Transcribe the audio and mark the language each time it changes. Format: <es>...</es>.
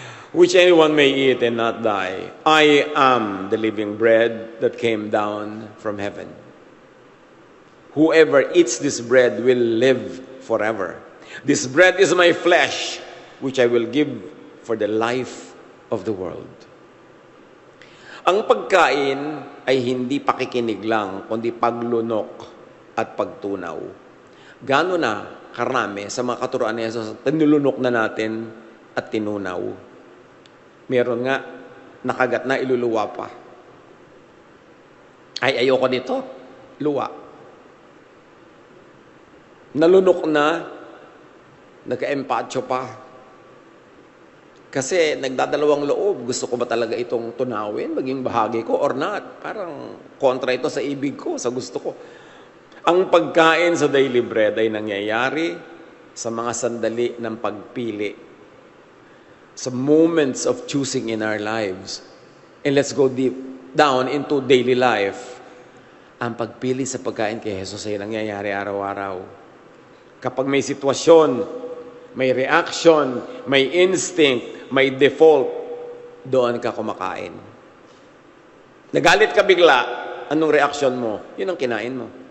<en>Which anyone may eat and not die. I am the living bread that came down from heaven. Whoever eats this bread will live forever. This bread is my flesh, which I will give for the life of the world.</en> <tl>Ang pagkain ay hindi pakikinig lang, kundi paglunok at pagtunaw. Gano'n na karami sa mga katuruan ni Jesus, tinulunok na natin at tinunaw. Meron nga, nakagat na, iluluwa pa. Ay, ayoko nito. Luwa. Nalunok na, nagka-empacho pa. Kasi nagdadalawang loob, gusto ko ba talaga itong tunawin, maging bahagi ko or not? Parang kontra ito sa ibig ko, sa gusto ko. Ang pagkain sa daily bread ay nangyayari sa mga sandali ng pagpili, sa</tl> <en>moments of choosing in our lives. And let's go deep down into daily life.</en> <tl>Ang pagpili sa pagkain kay Jesus ay nangyayari araw-araw. Kapag may sitwasyon, may reaction, may instinct, may default, doon ka kumakain. Nagalit ka bigla, anong reaction mo? Yun ang kinain mo.</tl>